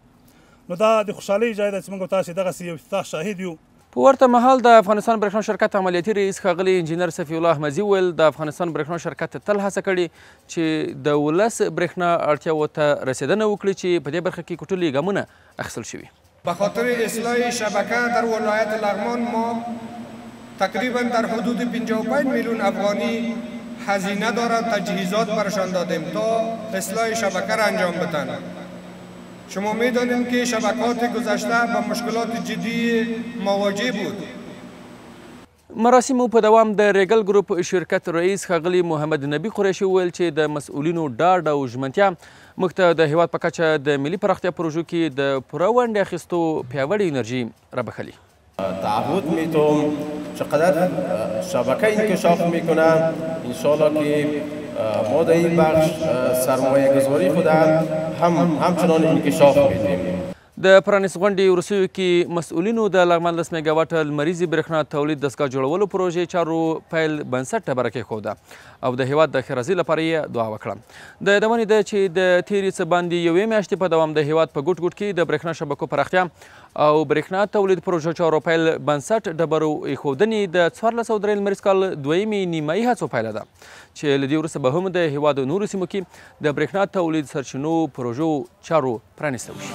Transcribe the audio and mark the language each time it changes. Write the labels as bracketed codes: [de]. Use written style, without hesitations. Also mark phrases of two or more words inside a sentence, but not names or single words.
[ps] نو دا د خوشحالۍ ځای ده چې موږ تاسې دغسې یو افتتاح شاهد یو. په ورته مهال د افغانستان برېښنا شرکت عملیاتي رئیس ښاغلي انجینر صفي الله احمدي وویل د افغانستان برېښنا شرکت تل هڅه کړې چې د ولس برېښنا اړتیاوو ته رسیدنه وکړي چې په دې برخه کې کوټلي ګامونه اخیستل شوي. [fa] به خاطر اصلاح شبکه در ولایت لغمان ما تقریبا در حدود 55 میلیون افغانی هزینه دارد، تجهیزات برشان دادیم تا اصلاح شبکه را انجام بدن. شما میدانید که شبکات گذشته با مشکلات جدی مواجه بود. [ps] مراسمو په دوام د ریګل ګروپ شرکت رئیس ښاغلي محمد نبي قریشي وویل چې د مسؤلینو ډاډ او ژمنتیا موږ ته د هیواد په کچه د ملي پراختیا پروژو کې د پوره ونډې اخیستو پیاوړې انرژي رابخلي. [fa] تعهد میتونم چقدر شبکه انکشاف میکنه انشالله که ما در این بخش سرمایه گذاری خود همچنان انکشاف میدیم. [ps] د پرانیست غونډې وروستیو کې مسؤلینو د لغمان 10 میګاواټه لمریزې برېښنا تولید دستګاه جوړولو پروژې چارو پیل بنسټ ډبره کېښوده او د هیواد د ښېرازۍ لپاره یې دعا وکړه. د یادونې ده چې د تېرې څه باندې 1 میاشتې په دوام د هیواد په ګوټ ګوټ کې د برېښنا شبکو پراختیا او برېښنا تولید پروژو چارو پیل بنسټ ډبرو ایښودنې د 1403 لمریز کال 2مې نیمایي هڅو پایله ده چې له دې وروسته به هم د هیواد نورو سیمو کې د برېښنا تولید سرچینو پروژو چارو پرانیسته وشي.